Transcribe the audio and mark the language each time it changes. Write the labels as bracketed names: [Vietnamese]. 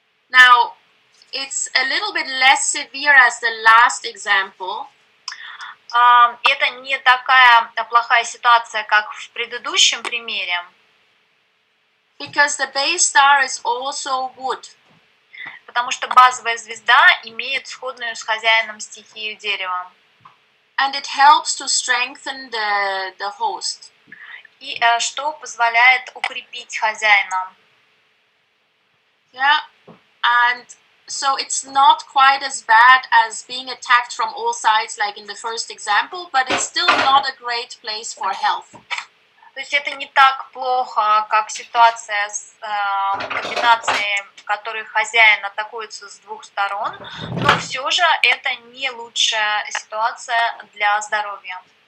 [English] Now, it's a little bit less severe as the last example. [Russian] Это не такая плохая ситуация, как в предыдущем примере. [English] Because the base star is also wood. [Russian] Потому что базовая звезда имеет сходную с хозяином стихию дерева. [English] And it helps to strengthen the host. [Russian] И что позволяет укрепить хозяина. [English] Yeah, and so it's not quite as bad as being attacked from all sides like in the first example, but it's still not a great place for health. [Russian] То есть это не так плохо, как ситуация с комбинацией, в которой хозяин атакуется с двух сторон, но все же это не лучшая ситуация для здоровья.